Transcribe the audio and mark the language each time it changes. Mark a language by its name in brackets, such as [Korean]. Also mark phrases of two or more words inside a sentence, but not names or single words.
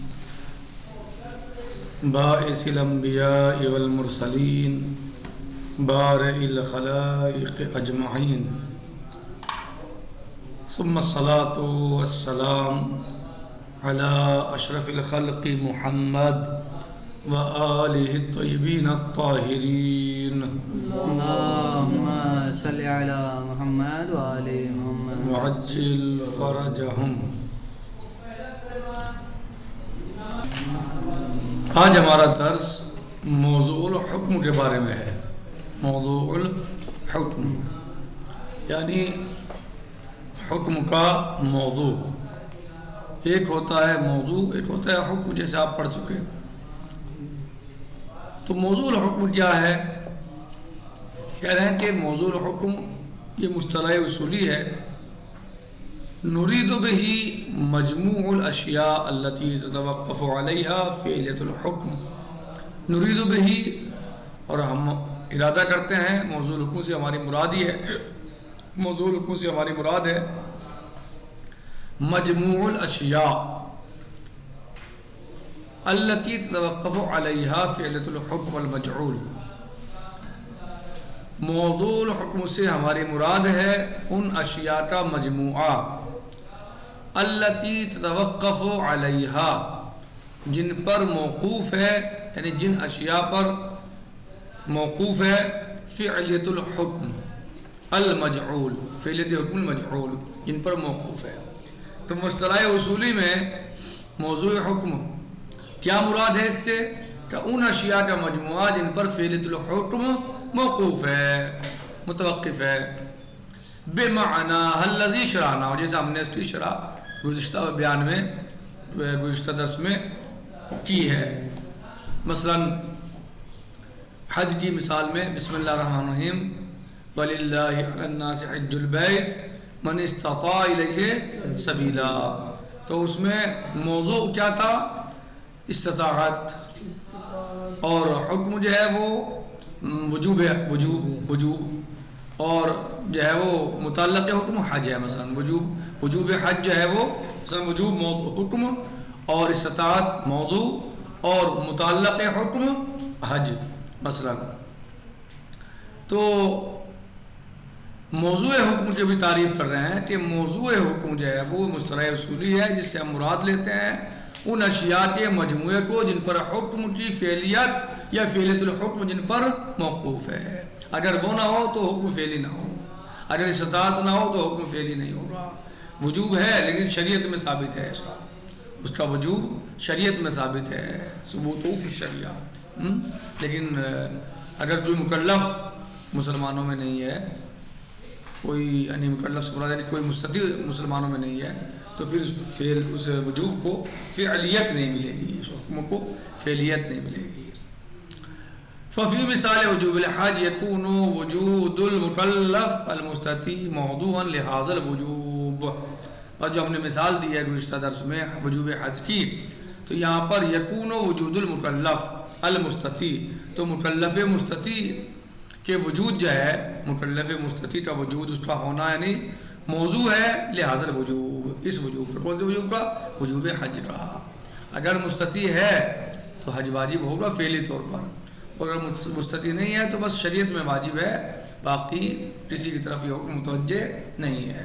[Arabic] باعث الانبیاء والمرسلین بارئ الخلائق اجمعین ثم الصلاة والسلام علی اشرف الخلق محمد وآلہ الطیبین الطاہرین اللہم صلی علی محمد وآل محمد وعجل فرجہم۔ [Urdu] آج ہمارا درس [Arabic] موضوع الحکم [Urdu] کے بارے میں ہے۔ [Arabic] موضوع الحکم [Urdu] یعنی حکم کا موضوع۔ ایک ہوتا ہے موضوع، ایک ہوتا ہے حکم، جیسے آپ پڑھ چکے ہیں۔ تو [Arabic] موضوع الحکم [Urdu] کیا ہے؟ کہہ رہے ہیں کہ [Arabic] موضوع الحکم [Urdu] یہ مصطلح اصولی ہے۔ [Arabic] نرید بہ مجموع الاشیاء التي تتوقف علیہا فعلیت الحکم۔ نرید بہ، [Urdu] اور ہم ارادہ کرتے ہیں، [Arabic] موضوع الحکم [Urdu] سے ہماری مراد ہی ہے، [Arabic] موضوع الحکم [Urdu] سے ہماری مراد ہے [Arabic] مجموع الاشیاء التي تتوقف علیہا فعلیت الحکم المجعول۔ موضوع الحکم [Urdu] سے ہماری مراد ہے ان اشیاء کا مجموعہ [Arabic] التي تتوقف علیہا، [Urdu] جن پر موقوف ہے، یعنی جن اشیاء پر موقوف ہے [Arabic] فعلیت الحکم المجعول، فعلیت الحکم المجعول، [Urdu] جن پر موقوف ہے۔ تو مصطلح اصولی میں موضوع حکم کیا مراد ہے اس سے؟ کہ ان اشیاء کا مجموعہ جن پر [Arabic] فعلیت الحکم [Urdu] موقوف ہے، متوقف ہے۔ [Arabic] بمعنی الذی شرعنا، [Urdu] جیسے ہم نے اس کی شرح گزشتہ بیان میں، گزشتہ درس میں کی ہے۔ مثلا حج کی مثال میں [Arabic] بسم اللہ الرحمن الرحیم وَلِلَّهِ عَلَى النَّاسِ حِجُّ الْبَيْتِ مَنِ اسْتَطَاعَ إِلَيْهِ سَبِيلًا۔ [Urdu] تو اس میں موضوع کیا تھا؟ استطاعت، اور حکم جو ہے وہ وجوب، اور جو ہے وہ متعلق حکم حج ہے۔ مثلا وجوب حج جو ہے وہ مثلا وجوب حکم، اور استطاعت موضوع، اور متعلق حکم حج مثلا۔ تو موضوع حکم کی بھی تعریف کر رہے ہیں کہ موضوع حکم جو ہے وہ مصطلح اصولی ہے، جس سے ہم مراد لیتے ہیں ان اشیاء کے مجموعے کو جن پر حکم کی فعلیت یا [Arabic] فعلیت الحکم [Urdu] جن پر موقوف ہے۔ اگر وہ نہ ہو تو حکم فعلی نہ ہو، اگر استطاعت نہ ہو تو حکم فعلی نہیں ہوگا۔ وجوب ہے لیکن شریعت میں ثابت ہے، اس کا وجوب شریعت میں ثابت ہے، [Arabic] ثبوت فی الشریعہ۔ [Urdu] لیکن اگر کوئی مکلف مسلمانوں میں نہیں ہے، کوئی یعنی مکلف سے مراد یعنی کوئی مستطیع مسلمانوں میں نہیں ہے، تو پھر اس وجوب کو فعلیت نہیں ملے گی، اس حکم کو فعلیت نہیں ملے گی۔ [Arabic] ففی مثال وجوب الحج یکون وجود المکلف المستطیع موضوعا لہذا الوجوب۔ [Urdu] اور جو ہم نے مثال دی ہے گزشتہ درس میں وجوب حج کی، تو یہاں پر [Arabic] یکون وجود المکلف المستطیع، [Urdu] تو مکلف مستطیع کہ وجود جو ہے، مکلف مستطیع کا وجود، اس کا ہونا یعنی موضوع ہے [Arabic] لہذا الوجوب، [Urdu] اس وجوب کا۔ کون سے وجوب کا؟ وجوب حج کا۔ اگر مستطیع ہے تو حج واجب ہوگا فعلی طور پر، اور اگر مستطیع نہیں ہے تو بس شریعت میں واجب ہے، باقی کسی کی طرف یہ حکم متوجہ نہیں ہے۔